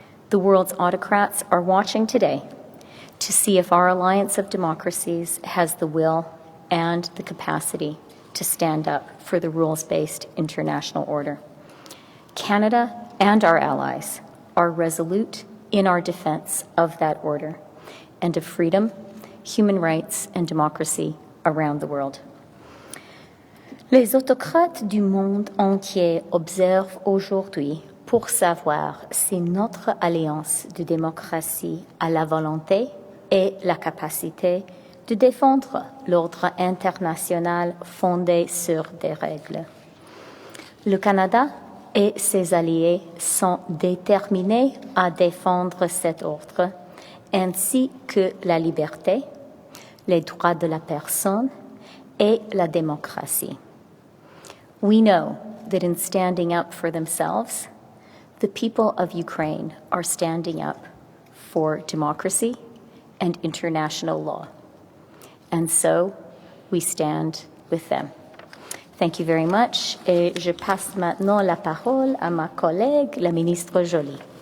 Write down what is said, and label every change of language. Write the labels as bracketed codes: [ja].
[en] The world's autocrats are watching today to see if our alliance of democracies has the will and the capacity to stand up for the rules-based international order. Canada and our allies are resolute in our defense of that order and of freedom, human rights, and democracy around the world. [fr] Les autocrates du monde entier observent aujourd'hui pour savoir si notre alliance de démocratie a la volonté et la capacité de défendre l'ordre international fondé sur des règles. Le Canada et ses alliés sont déterminés à défendre cet ordre, ainsi que la liberté, les droits de la personne et la démocratie. [en] We know that in standing up for themselves, the people of Ukraine are standing up for democracy and international law. And so we stand with them. Thank you very much. [fr] Et je passe maintenant la parole à ma collègue, la ministre Joly.